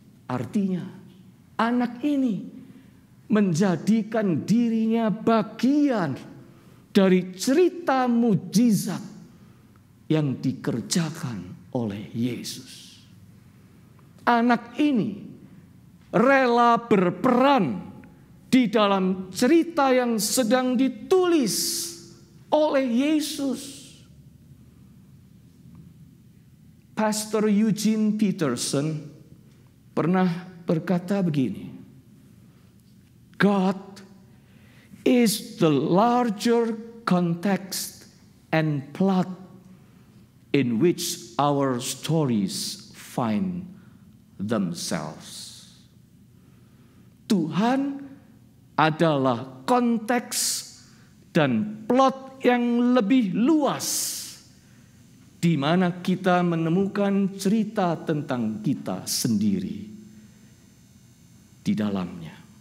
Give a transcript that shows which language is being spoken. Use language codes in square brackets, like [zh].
[id] Artinya anak ini menjadikan dirinya bagian dari cerita mujizat yang dikerjakan oleh Yesus. Anak ini rela berperan di dalam cerita yang sedang ditulis oleh Yesus. [en] Pastor Eugene Peterson [id] pernah berkata begini, [en] God is the larger context and plot in which our stories find themselves. [id] Tuhan adalah konteks dan plot yang lebih luas di mana kita menemukan cerita tentang kita sendiri di dalamnya.